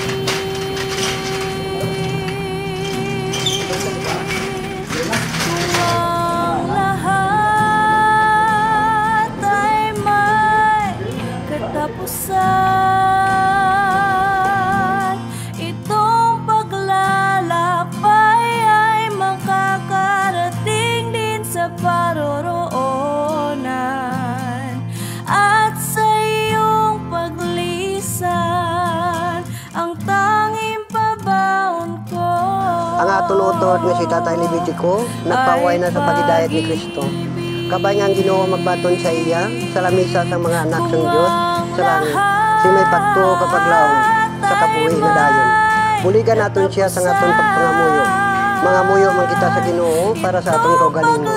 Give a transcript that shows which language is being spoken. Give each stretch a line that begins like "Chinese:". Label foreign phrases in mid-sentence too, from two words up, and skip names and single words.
Filipino: Kung ang lahat ay may katapusan, itong paglalakbay ay makakarating din sa paroroonan. At sa iyong paglisan, ang tanging pabaon ko
Hiligaynon: Ang aton utod nga si Tatay Levitico, nagpaway na sa pagidayat ni Kristo. Kabay nga ang Ginoo magbaton sa iya, sa lamisa sa mga
Filipino: anak ng Diyos,
Hiligaynon: sa langit. Si may pagtuo kapag laon, sa kabuhi nga dayon. Buligan naton siya sa aton pagpangamuyo. Mga muyo man kita sa Ginoo para sa aton kaugalingon.